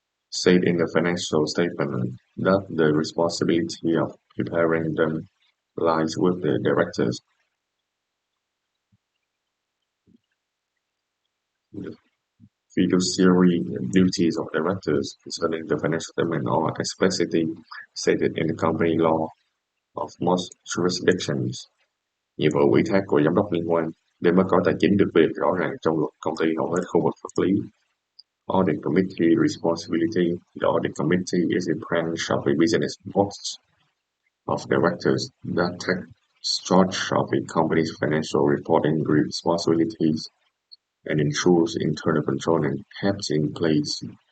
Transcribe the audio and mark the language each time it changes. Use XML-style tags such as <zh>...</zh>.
<en>State in the financial statement that the responsibility of preparing them lies with the directors. The fiduciary duties of directors concerning the financial statement are explicitly stated in the company law of most jurisdictions.</en> <vi>Nhiệm vụ ủy thác của giám đốc liên quan đến báo cáo tài chính được quy định rõ ràng trong luật công ty hầu hết khu vực pháp lý.</vi> <en>Audit Committee responsibility. The Audit Committee is a branch of a business board of directors that takes charge of a company's financial reporting responsibilities and ensures internal control and keeps in place.</en>